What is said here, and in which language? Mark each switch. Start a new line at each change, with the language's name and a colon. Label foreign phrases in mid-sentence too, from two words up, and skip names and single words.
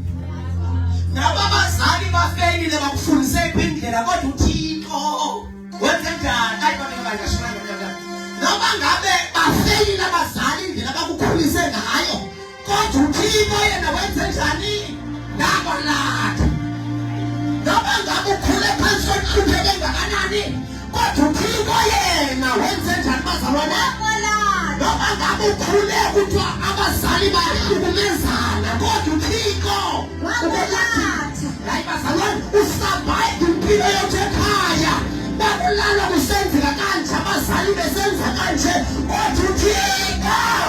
Xhosa: Nabo abazali bafeyile bakufundise indlela kodwa uThixo wenze njani? Noba ngabe bafeyile abazali indlela bakukhulise ngayo kodwa uThixo uThixo yena wenze njani nabalata noma ngabe ukhule phansi kokuhlupheka engakanani kodwa uThixo yena wenze njani bazalwane noma ngabe ukhule kuthiwa abazali bayahlukumezana kodwa uThixo wabalata hayi bazalwane usurvive impilo yethu ekhaya bakulala kusenzeka kanje abazali besenza kanje kodwa uThixo